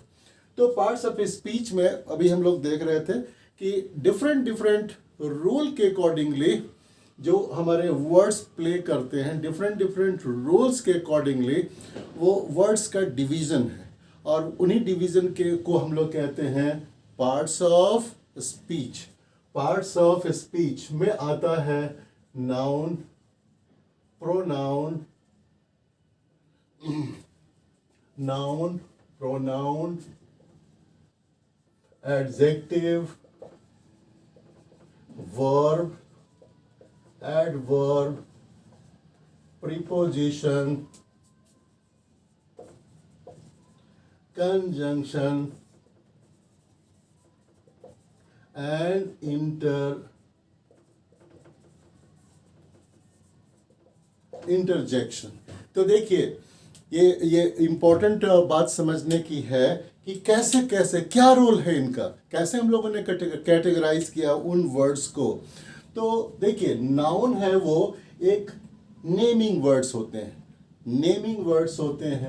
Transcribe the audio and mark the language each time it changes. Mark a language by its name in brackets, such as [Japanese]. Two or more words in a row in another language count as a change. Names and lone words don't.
[Hindi] तो [English] parts of speech [Hindi] में अभी हम लोग देख रहे थे कि [English] different different rule [Hindi] के अकॉर्डिंगली जो हमारे वर्ड्स प्ले करते हैं, [English] different different rules [Hindi] के अकॉर्डिंगली वो वर्ड्स का डिवीज़न है, और उन्हीं डिवीज़न के को हम लोग कहते हैं [English] parts of speech. parts of speech [Hindi] में आता है [English] noun, pronoun, noun, pronoun, adjective, verb, adverb, preposition, conjunction, and interjection. [Hindi] तो देखिए ये इम्पोर्टेंट बात समझने की है कि कैसे कैसे क्या रोल है इनका, कैसे हम लोगों ने कैटेगराइज किया उन वर्ड्स को. तो देखिए नाउन है वो एक [English] naming words [Hindi] होते हैं, [English] naming words [Hindi] होते हैं.